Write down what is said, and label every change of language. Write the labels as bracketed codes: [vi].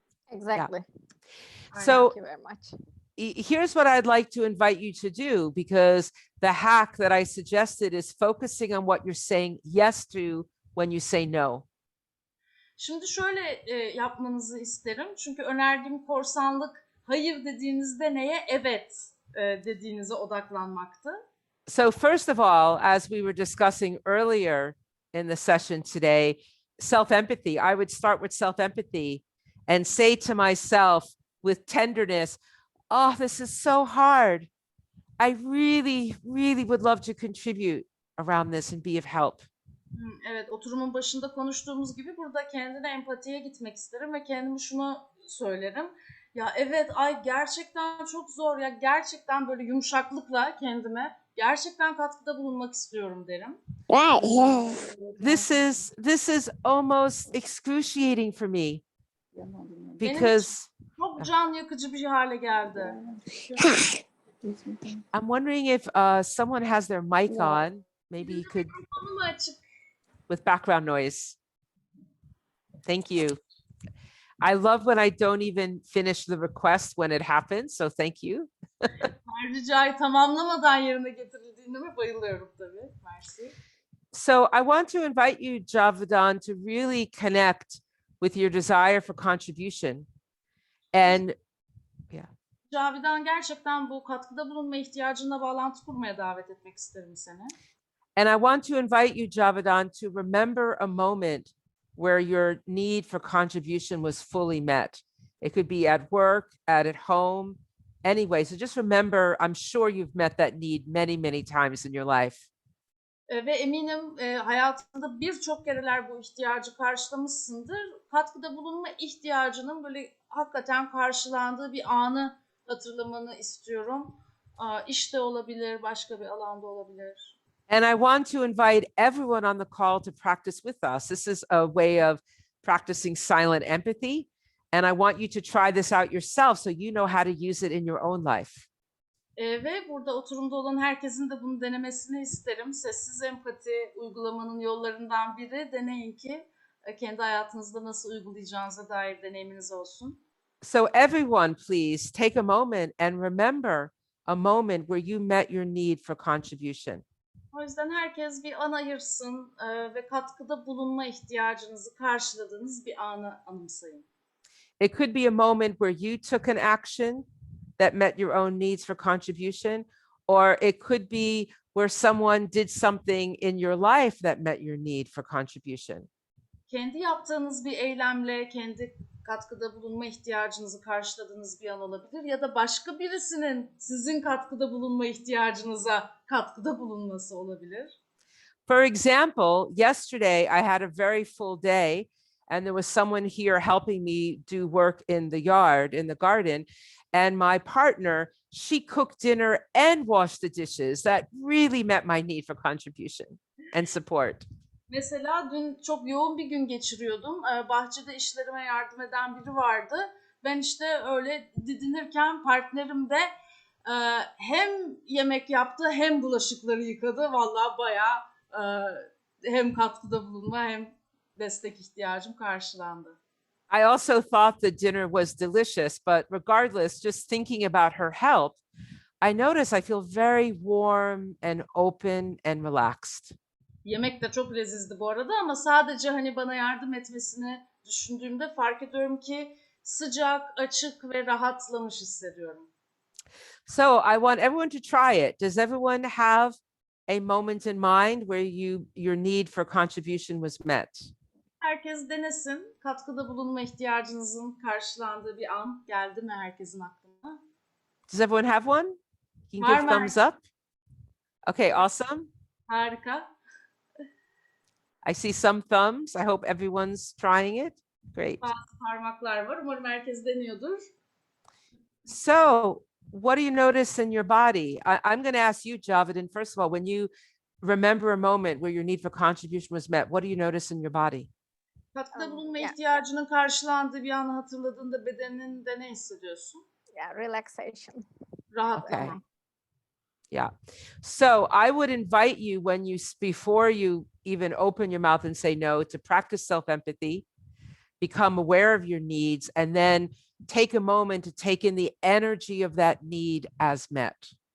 [en] Exactly. So Thank you very much. here's what I'd like to invite you to do, because the hack that I suggested is focusing on what you're saying yes to when you say no. [tr] Şimdi şöyle yapmanızı isterim. Çünkü önerdiğim korsanlık hayır dediğinizde neye evet dediğinize odaklanmaktı. [en] So first of all, as we were discussing earlier in the session today, self-empathy, I would start with self-empathy and say to myself with tenderness, oh, this is so hard. I really, really would love to contribute around this and be of help. [tr] Evet, oturumun başında konuştuğumuz gibi burada kendine empatiye gitmek isterim ve kendime şunu söylerim. Ya evet, ay gerçekten çok zor ya, gerçekten böyle yumuşaklıkla kendime gerçekten katkıda bulunmak istiyorum derim. [en] This is almost excruciating for me because [tr] Çok can yakıcı bir hale geldi. [en] I'm wondering if someone has their mic on. Maybe you could, [tr] Mikrofonu mu açık? [en] with background noise. Thank you. I love when I don't even finish the request when it happens, so thank you. [tr] Her ricayı tamamlamadan yerine getirildiğine bayılıyorum tabii. Mersi. [en] So I want to invite you, Javedan, to really connect with your desire for contribution. And [tr] Cavidan, gerçekten bu katkıda bulunma ihtiyacına bağlantı kurmaya davet etmek isterim seni. [en] And I want to invite you, Javedan, to remember a moment where your need for contribution was fully met. It could be at work, at home, anyway. So just remember, I'm sure you've met that need many, many times in your life. [tr] Ve eminim hayatında birçok kereler bu ihtiyacı karşılamışsındır. Katkıda bulunma ihtiyacının böyle hakikaten karşılandığı bir anı hatırlamanı istiyorum. İşte olabilir, başka bir alanda olabilir. [en] And I want to invite everyone on the call to practice with us. This is a way of practicing silent empathy. And I want you to try this out yourself so you know how to use it in your own life. [tr] Ve burada oturumda olan herkesin de bunu denemesini isterim. Sessiz empati uygulamanın yollarından biri. Deneyin ki kendi hayatınızda nasıl uygulayacağınıza dair deneyiminiz olsun. [en] So everyone, please take a moment and remember a moment where you met your need for contribution. [tr] O yüzden herkes bir an ayırsın ve katkıda bulunma ihtiyacınızı karşıladığınız bir anı anımsayın. [en] It could be a moment where you took an action that met your own needs for contribution, or it could be where someone did something in your life that met your need for contribution. [tr] Kendi yaptığınız bir eylemle kendi katkıda bulunma ihtiyacınızı karşıladığınız bir an olabilir ya da başka birisinin sizin katkıda bulunma ihtiyacınıza katkıda bulunması olabilir. [en] For example, yesterday I had a very full day and there was someone here helping me do work in the yard, in the garden, and my partner, she cooked dinner and washed the dishes. That really met my need for contribution and support. [tr] Mesela dün çok yoğun bir gün geçiriyordum. Bahçede işlerime yardım eden biri vardı. Ben işte öyle didinirken partnerim de hem yemek yaptı hem bulaşıkları yıkadı. Vallahi bayağı hem katkıda bulunma hem destek ihtiyacım karşılandı. [en] I also thought the dinner was delicious, but regardless, just thinking about her help, I notice I feel very warm and open and relaxed. [tr] Yemek de çok lezizdi bu arada ama sadece hani bana yardım etmesini düşündüğümde fark ediyorum ki sıcak, açık ve rahatlamış hissediyorum. [en] So I want everyone to try it. Does everyone have a moment in mind where your need for contribution was met? [tr] Herkes denesin. Katkıda bulunma ihtiyacınızın karşılandığı bir an geldi mi herkesin aklına? [en] Does everyone have one? You can give [tr] Var. [en] thumbs up. Okay, awesome. [tr] Harika. [en] I see some thumbs. I hope everyone's trying it. Great. [tr] Bazı parmaklar var. Umarım herkes deniyordur. [en] So, what do you notice in your body? I'm going to ask you, Javidin, first of all, when you remember a moment where your need for contribution was met, what do you notice in your body? [tr] Katkıda bulunma [en] Yeah. [tr] ihtiyacının karşılandığı bir anı hatırladığında bedeninde ne hissediyorsun? [en] Yeah, relaxation. [tr] Rahatlama. [en] Okay. Yeah. So I would invite you when before you even open your mouth and say no, to practice self-empathy, become aware of your needs, and then take a moment to take in the energy of that need as met.